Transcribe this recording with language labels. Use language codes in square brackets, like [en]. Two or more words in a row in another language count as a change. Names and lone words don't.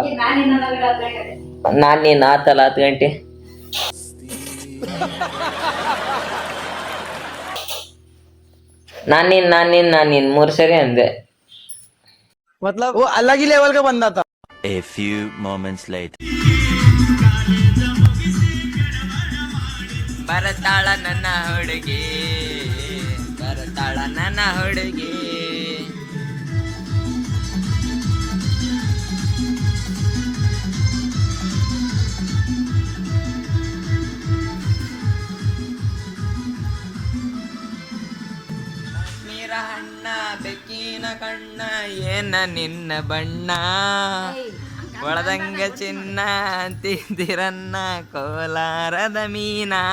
[kn] ನಾನು ನೀನು ಆತಲ್ಲ 10 ಗಂಟೆ. ನಾನು ನೀನು 3 ಸರಿ ಅಂದೆ. [hi] मतलब वो अलग ही लेवल का बंदा था. [en] A few moments later. [kn] ಬರ್ತಾಳ ನನ್ನ ಹುಡುಗಿ, ಬರ್ತಾಳ ನನ್ನ ಹುಡುಗಿ. ಕಾಶ್ಮೀರ ಹಣ್ಣ ಬೆಕ್ಕಿನ ಕಣ್ಣ ಏನ ನಿನ್ನ ಬಣ್ಣ, ಒಳದಂಗ ಚಿನ್ನ ಅಂತಿದ್ದಿರನ್ನ ಕೋಲಾರದ ಮೀನ.